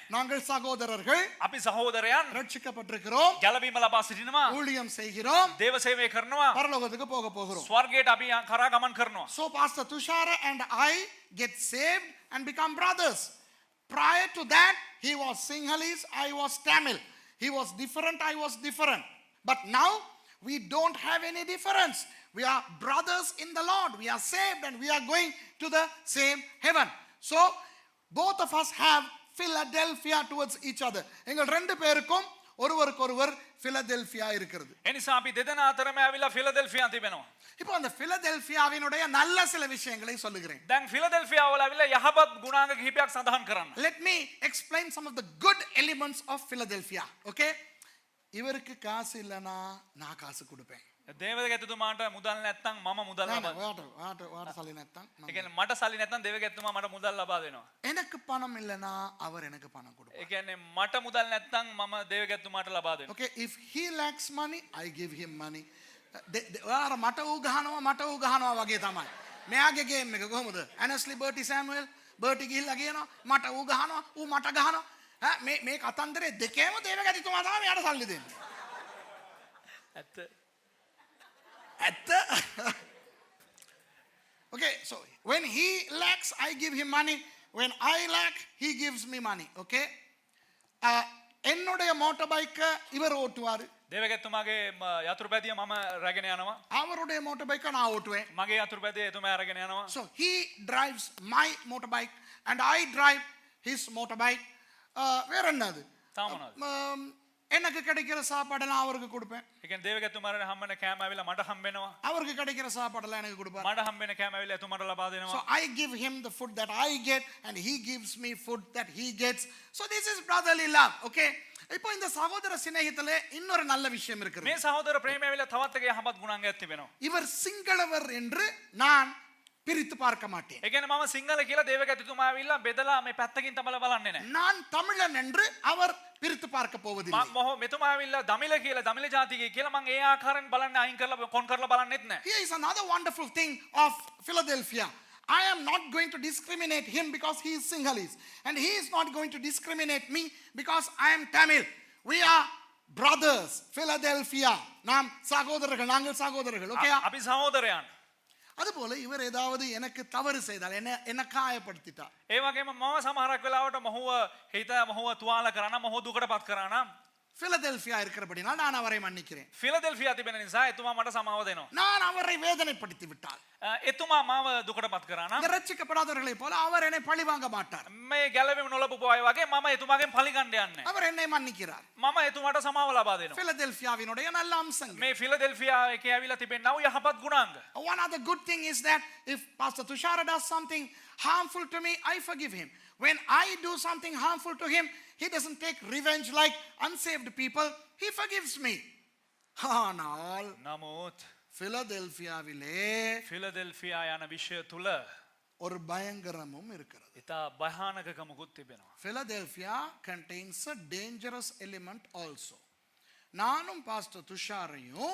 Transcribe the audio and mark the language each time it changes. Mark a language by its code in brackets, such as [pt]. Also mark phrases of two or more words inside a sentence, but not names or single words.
[ta] நாங்கள் சகோதரர்கள், [si] අපි සහෝදරයන් [ta] ரட்சிக்கப்பட்டிருக்கிறோம், [si] ගැලවීම ලබා සිටිනවා, [ta] ஊழியம் செய்கிறோம், [si] දේව සේවය කරනවා, [ta] பரலோகத்துக்கு போக போகிறோம். [si] ස්වර්ගයට අපි කරා ගමන් කරනවා. [en] So Pastor Tushara and I get saved and become brothers. Prior to that, he was Sinhalese, I was Tamil. He was different, I was different. But now, we don't have any difference. We are brothers in the Lord. We are saved and we are going to the same heaven. So, both of us have Philadelphia towards each other. [ta] எங்கள் ரெண்டு பேருக்கும் ஒருவருக்கொருவர் பிலதெல்பியா இருக்கிறது. [si] ඒ නිසා අපි දෙදෙනා අතරම ඇවිල්ලා ෆිලදෙල්ෆියා තිබෙනවා. [ta] இப்போ அந்த பிலதெல்பியாவினுடைய நல்ல சில விஷயங்களை சொல்லுகிறேன். [si] දැන් ෆිලදෙල්ෆියා වල ඇවිල්ලා යහපත් ගුණාංග කිහිපයක් සඳහන් කරන්න. [en] Let me explain some of the good elements of Philadelphia. Okay? [ta] இவருக்கு காசு இல்லனா நான் காசு கொடுப்பேன். [si] දේවගතිතුමාට මුදල් නැත්තම් මම මුදල් ලබා வாட்ட சல்லி නැත්තම් ඒ කියන්නේ මට සල්ලි නැත්තම් දේවගතිතුමා මට මුදල් ලබා දෙනවා. [ta] எனக்கு பணம் இல்லனா அவர் எனக்கு பணம் கொடுப்பார். [si] ඒ කියන්නේ මට මුදල් නැත්තම් මම දේවගතිතුමාට ලබා දෙනවා. [en] Okay, if he lacks money, I give him money. [si] ඔයාලා මට ඌ ගහනවා වගේ තමයි. මෙයාගේ ගේම් එක කොහොමද? ඇනස්ලි බර්ටි සෑමුවෙල් බර්ටි ගිහිල්ලා කියනවා මට ඌ ගහනවා ඌ මට ගහනවා. මේ කතන්දරේ දෙකේම දේවගතිතුමා තමයි මෙයාට සල්ලි දෙන්නේ. ඇත්ත. [en] Okay, so when he lacks, I give him money. When I lack, he gives me money. Okay? [ta] என்னுடைய [en] motor bike [ta] இவர் ஓட்டுவாரு. [si] දේවගතිතුමාගේ යතුරු පැදිය මම රැගෙන යනවා. [ta] அவருடைய [en] motor bike [ta] நான் ஓட்டுவேன். [si] මගේ යතුරු පැදිය එතුමා අරගෙන යනවා. [en] So he drives my motorbike and I drive his motorbike. [ta] வேற என்னது? [si] තාමනවාද? [ta] எனக்கு கிடைக்கிற சாப்பாடெல்லாம் அவருக்கு கொடுப்பேன். [si] ඒ කියන්නේ දේවගතිතුමාට හම්බෙන කෑම ඇවිල්ලා මට හම්බෙනවා. [ta] அவருக்கு கிடைக்கிற சாப்பாடெல்லாம் எனக்கு கொடுப்பார். [si] මට හම්බෙන කෑම ඇවිල්ලා එතුමාට ලබා දෙනවා. [en] So I give him the food that I get and he gives me food that he gets. So this is brotherly love. Okay? [ta] இப்போ இந்த சகோதர சிநேகத்திலே இன்னொரு நல்ல விஷயம் இருக்குது. [si] මේ සහෝදර ප්‍රේමය ඇවිල්ලා තවත් එක යහපත් ගුණාංගයක් තිබෙනවා. [ta] இவர் சிங்களவர் என்று நான் பிரித்து பார்க்க மாட்டேன். [si] ඒ කියන්නේ මම සිංහල කියලා දේවගතිතුමා ඇවිල්ලා බෙදලා මේ පැත්තකින් තමලා බලන්නේ නැහැ. [ta] நான் தமிழன் என்று அவர் பிரித்து பார்க்க போவதில்லை. [si] මෙතුමා ඇවිල්ලා දමිළ කියලා දමිළ ජාතිකයෙක් කියලා මම ඒ ආකාරයෙන් බලන්නේ අයින් කරලා කොන් කරලා බලන්නෙත් නැහැ. [en] Here is another wonderful thing of Philadelphia. I am not going to discriminate him because he is Sinhalese and he is not going to discriminate me because I am Tamil. We are brothers. Philadelphia. [ta] நாம் சகோதரர்கள், நாங்கள் சகோதரர்கள். [en] Okay? [si] අපි සහෝදරයන්. [ta] அதுபோல இவர் ஏதாவது எனக்கு தவறு செய்தால் என்ன காயப்படுத்திட்டார். [si] ඒ වගේම මම සමහරක් වෙලාවට මොහුව හිත මොහුව තුවාල කරා නම් මොහුව දුකටපත් කරා නම් [ta] பிலதெல்பியா இருக்கிறபடினால் நான் அவரை மன்னிக்கிறேன். [si] ෆිලදෙල්ෆියා තිබෙන නිසා එතුමා මට සමාව දෙනවා. [ta] நான் அவரை வேதனைப்படுத்தி விட்டால் [si] එතුමා මාව දුකටපත් කරා නම් [ta] ரட்சிக்கப்படாதவர்களை போல அவர் என்னை பழி வாங்க மாட்டார். [si] මේ ගැලවෙම නොලබපු අය වගේ මම එතුමාගෙන් පලිගන්න යන්නේ. [ta] அவர் என்னை மன்னிக்கிறார். [si] මම එතුමාට සමාව ලබා දෙනවා. [ta] பிலதெல்பியாவினுடைய நல்ல அம்சங்கள். [si] මේ ෆිලදෙල්ෆියා එකේ ඇවිල්ලා තිබෙනා වූ යහපත් ගුණාංග. [en] One other good thing is that if Pastor Tushara does something harmful to me, I forgive him. When I do something harmful to him, he doesn't take revenge like unsaved people. He forgives me. [ta] ஆனால் [si] නමුත් [ta] பிலதெல்பியாவிலே [si] ෆිලදෙල්ෆියා යන විෂය තුල [ta] ஒரு பயங்கரமும் இருக்கிறது. [si] ඉතා භයානකකමකුත් තිබෙනවා. [en] Philadelphia contains a dangerous element also. [ta] நானும் பாஸ்டர் துஷாரையும்